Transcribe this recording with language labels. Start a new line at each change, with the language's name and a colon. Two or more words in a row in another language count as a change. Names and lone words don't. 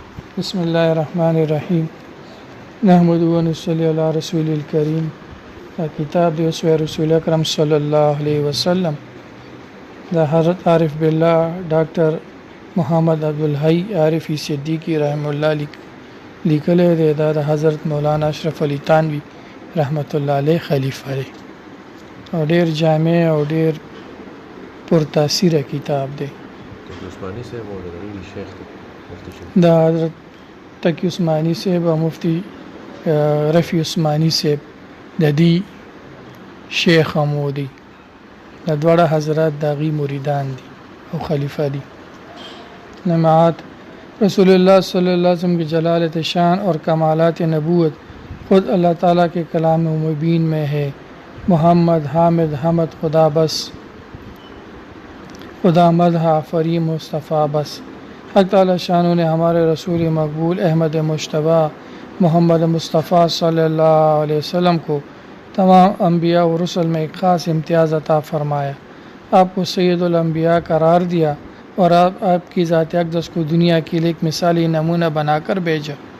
Arabic: بسم اللہ الرحمن الرحیم نحمد و نصلی علی رسول الکریم
Pashto: کتاب دی اسوہ رسول اکرم
Arabic: صلی اللہ علیہ وسلم
Pashto: دا حضرت عارف باللہ ڈاکٹر محمد عبدالحی عارفی صدیقی
Arabic: رحمہ اللہ
Pashto: لیکلے دے دا حضرت مولانا اشرف علی تانوی
Arabic: رحمۃ اللہ علیہ
Pashto: خلیفہ دے اور ډیر جامع اور ډیر پرتاثیر کتاب دے
Urdu: عثمانی سے شیخ
Pashto: دا حضرت تقی عثمانی صاحب او مفتی رفیع عثمانی صاحب د دې شیخ هم دی دا دواړه حضرات د هغې مریدان دي او خلیفہ دي
Urdu: نماعت رسول اللہ صلی اللہ علیہ وسلم کی جلالت شان اور کمالات نبوت خود اللہ تعالیٰ کے کلام مبین میں ہے۔ محمد حامد حمد خدا بس خدا مدح فری مصطفیٰ بس۔ حق تعالیٰ شانوں نے ہمارے رسول مقبول احمد مجتبیٰ محمد مصطفیٰ
Arabic: صلی اللہ علیہ وسلم
Urdu: کو تمام انبیاء و رسل میں ایک خاص امتیاز عطا فرمایا، آپ کو سید الانبیاء قرار دیا اور آپ کی ذات اقدس کو دنیا کے لیے ایک مثالی نمونہ بنا کر بھیجا۔